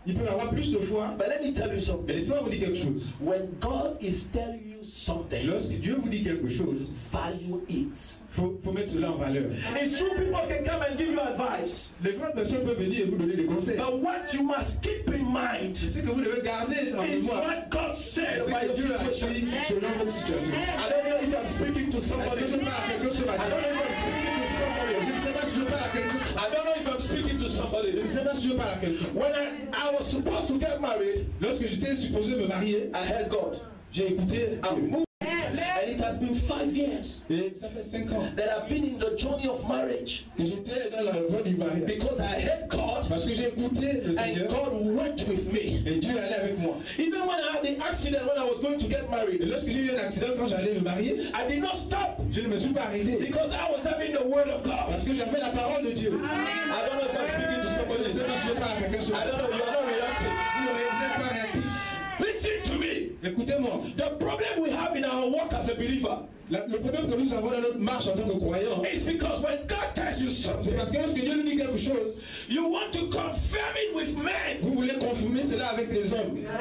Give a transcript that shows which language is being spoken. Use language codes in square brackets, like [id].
[fr] ils peuvent avoir plus de foi. [en] But let me tell you [fr] Mais [en] something. [fr] laissez-moi vous dire quelque chose. [en] When God is telling you something, [fr] Lorsque Dieu vous dit quelque chose, [en] value it. [fr] faut mettre cela en valeur. [en] It's true people can come and give you advice. [fr] Les vraies personnes peuvent venir et vous donner des conseils. [en] But what you must keep in mind [fr] Ce que vous devez garder en [en] is [fr] mémoire, [en] what God said [fr] c'est [en] about [fr] que [en] your [fr] Dieu a [en] situation. [fr] dit selon votre situation. [en] I don't know if I'm speaking to somebody. [fr] Est-ce que je parle à quelqu'un ce [en] I [fr] matin? [en] don't know if I'm speaking to somebody. [fr] Je ne sais pas si je parle à quelqu'un. [en] I don't know if I'm speaking to somebody. [fr] Je ne sais pas si je parle à quelqu'un. [en] When I was supposed to get married, [fr] Lorsque j'étais supposé me marier, [en] I heard God. [fr] j'ai écouté [en] I moved, and it has been 5 years [fr] et ça fait 5 ans [en] that I've been in the journey of marriage [fr] que j'étais dans la voie du mariage. [en] because I heard God [fr] Parce que j'ai écouté le [en] and [fr] Seigneur [en] God went with me. [fr] et Dieu allait avec moi. [en] Even when I had the accident when I was going to get [fr] Et [en] married, [fr] lorsque j'ai eu un accident quand j'allais me marier, [en] I did not stop [fr] je ne me suis pas arrêté. [en] because I was having the word of God. [fr] Parce que j'avais la parole de Dieu. [en] I don't know if I'm speaking to [fr] Je [en] somebody. [fr] ne sais pas si je parle à quelqu'un ce [en] I [fr] matin. [en] don't know. You are not reacting. [fr] Vous n'êtes pas réactif. [en] Listen to me. [fr] Écoutez-moi. [en] The problem we have in our walk as a believer [fr] Le problème que nous avons dans notre marche en tant que croyants, [en] is because when God tells you [fr] c'est [en] something, [fr] parce que lorsque Dieu nous dit quelque chose, [en] you want to confirm it with men. [fr] vous voulez confirmer cela avec les hommes.